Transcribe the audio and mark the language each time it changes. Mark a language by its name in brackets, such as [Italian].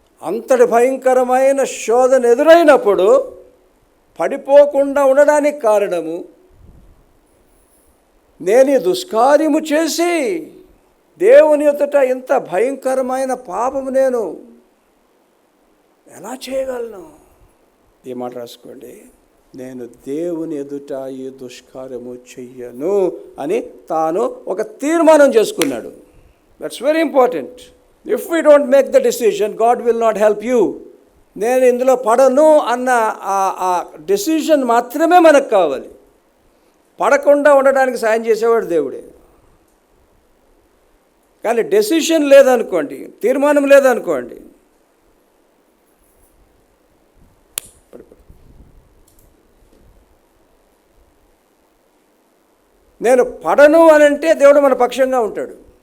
[Telugu] అంతటి భయంకరమైన శోధన ఎదురైనప్పుడు పడిపోకుండా ఉండడానికి కారణము, నేను ఈ దుష్కార్యము చేసి దేవుని ఎదుట ఇంత భయంకరమైన పాపము నేను ఎలా చేయగలను? ఈ మాట రాసుకోండి. నేను దేవుని ఎదుట ఈ దుష్కార్యము చెయ్యను అని తాను ఒక తీర్మానం చేసుకున్నాడు. [English] That's very important. If we don't make the decision, God will not help you. [Telugu] నేను ఇందులో పడను అన్న ఆ డెసిషన్ మాత్రమే మనకు కావాలి. పడకుండా ఉండడానికి సాయం చేసేవాడు దేవుడే. కానీ డెసిషన్ లేదనుకోండి, తీర్మానం లేదనుకోండి, నేను పడను అని అంటే దేవుడు మన పక్షంగా ఉంటాడు.